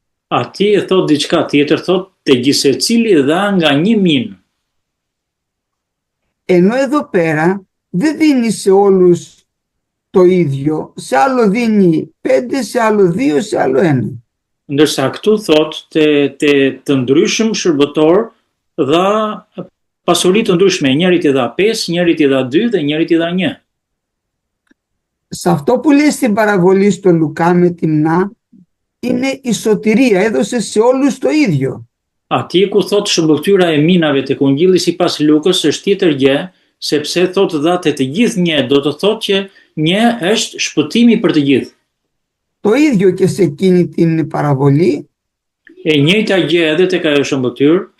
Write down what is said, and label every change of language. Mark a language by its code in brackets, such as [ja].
[sq] atje e thot diçka tjetër, thot te gjithsecili dha nga 1 minë. [el] Ενώ εδώ πέρα δεν δίνει σε όλους το ίδιο, σε άλλο δίνει 5, σε άλλο 2, σε άλλο 1. [sq] Ndërsa këtu thot të ndryshëm shërbëtor dha pasuri të ndryshme, njërit i dha 5, njërit i dha 2 dhe njërit i dha 1. [el] Σε αυτό που λέει στην παραβολή στο Λουκά με τη μνά, είναι η σωτηρία, έδωσε σε όλους το ίδιο. [sq] Atje ku thot shëmbëtyra e minave tek Ungjilli sipas Lukës është tjetër gjë, sepse thot dha të gjithë 1, do të thot që 1 është shpëtimi për të gjithë. [el] Το ίδιο και σε εκείνη την παραβολή [sq] E njëjta gjë edhe tek ajo shëmbëtyr,